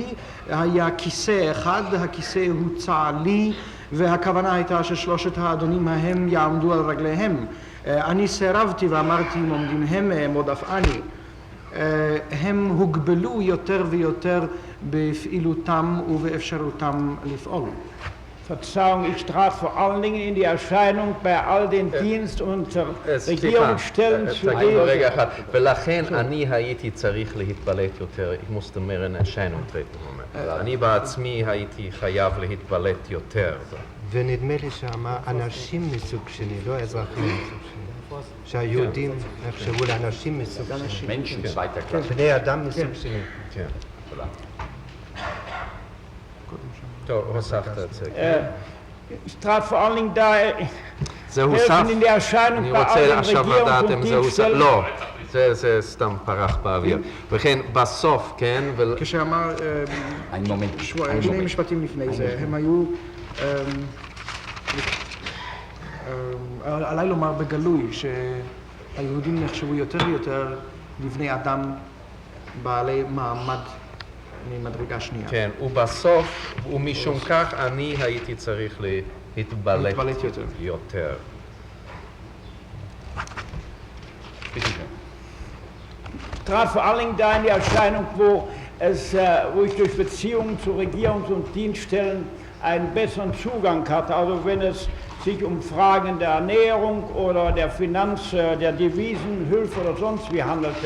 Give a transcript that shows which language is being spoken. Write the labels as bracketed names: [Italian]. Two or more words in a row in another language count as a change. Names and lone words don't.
[Hebrew] היה כיסא אחד, הכיסא הוצע לי, והכוונה הייתה ששלושת האדונים ההם יעמדו על רגליהם. אני סירבתי ואמרתי אם עומדים הם, עמוד אף אני. הם הוגבלו יותר ויותר בפעילותם ובאפשרותם לפעול. [German] Verzeihung, ich trat vor allen Dingen in die Erscheinung bei all den Dienst- und Regierungsstellen zu [Hebrew] רגע אחד, ולכן אני הייתי צריך להתבלט יותר, [German] ich musste mehr in Erscheinung treten. [Hebrew] אני בעצמי הייתי חייב להתבלט יותר. ונדמה לי שאמר אנשים מסוג שני, לא אזרחים מסוג שני. שהיהודים נחשבו לאנשים מסוג שני. [German] Menschen zweiter Klasse. [Hebrew] בני אדם מסוג שני. טוב, הוספת את זה. [German] Ich trat vor allen Dingen da [Hebrew] זה הוסף? [German] helfen in die Erscheinung [Hebrew] אני [German] bei all [Hebrew] רוצה [German] den [Hebrew] עכשיו לדעת [German] Regierungs- [Hebrew] אם [German] und [Hebrew] זה הוסף. [German] Dienststellen. [Hebrew] לא, זה סתם פרח באוויר. וכן, בסוף, כן, כשאמר [German] Ein Moment. [Hebrew] שני משפטים לפני זה, הם היו, עליי לומר בגלוי שהיהודים נחשבו יותר ויותר לבני אדם בעלי מעמד ממדרגה שנייה. כן, ובסוף, ומשום כך אני הייתי צריך להתבלט יותר. [German] Trat vor allen Dingen da in die Erscheinung, wo ich durch Beziehungen zu Regierungs- und Dienststellen einen besseren Zugang hatte. Also wenn es sich um Fragen der Ernährung oder der Finanz-, der Devisenhilfe oder sonst wie handelte.